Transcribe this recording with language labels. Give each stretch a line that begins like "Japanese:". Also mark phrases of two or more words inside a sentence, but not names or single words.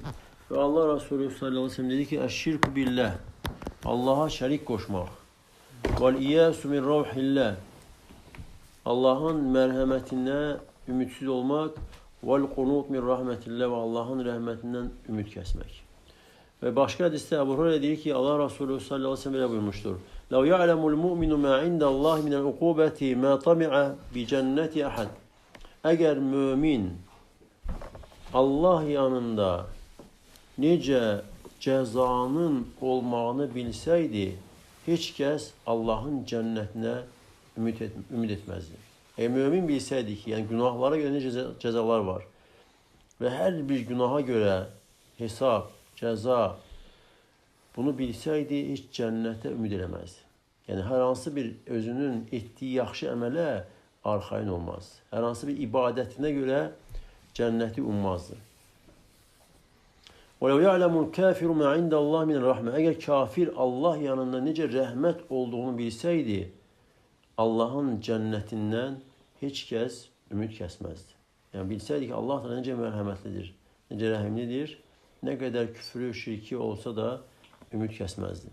Turkish: Ve Allah Resulü
Arabic: صلى الله عليه وسلم
Turkish: dedi ki,
Arabic: الشرك بالله,
Turkish: Allah'a şerik koşmak.
Arabic: واليأس من روح الله,
Turkish: Allah'ın merhametine ümitsiz olmak.
Arabic: والقنوط من رحمة الله,
Turkish: ve Allah'ın rahmetinden ümit kesmek. Ve başka hadiste Ebu Hureyre diyor ki, Allah Resulü
Arabic: صلى الله عليه وسلم
Turkish: böyle buyurmuştur.
Arabic: لَوْ يَعْلَمُ الْمُؤْمِنُ مَا عِنْدَ اللّٰهِ مِنَ الْعُقُوبَةِ مَا طَمِعَ بِجَنَّةِ أَحَدٍ.
Azerbaijani: Eğer mümin Allah yanında necə cəzanın olmağını bilsəydi, heç kəs Allahın cənnətinə ümid etməzdi. Eğer mümin bilsəydi ki, yəni günahlara görə necə cəzalar var və hər bir günaha görə hesab, cəza, bunu bilsəydi, heç cənnətə ümid eləməzdi. Yəni, hər hansı bir özünün etdiyi yaxşı əmələ arxayın olmaz. Hər hansı bir ibadətinə görə cənnəti ummazdı.
Arabic: وَلَوْ يَعْلَمُ الْكَافِرُ مَا عِنْدَ اللّٰهِ مِنَ الرَّحْمَةِ.
Azerbaijani: Əgər kafir Allah yanında necə rəhmət olduğunu bilsəydi, Allahın cənnətindən heç kəs ümid kəsməzdi. Yəni, bilsəydi ki, Allah da necə mərhəmətlidir, necə rəhimlidir, nə qədər küfrü, şirki olsa da ümid kəsməzdi.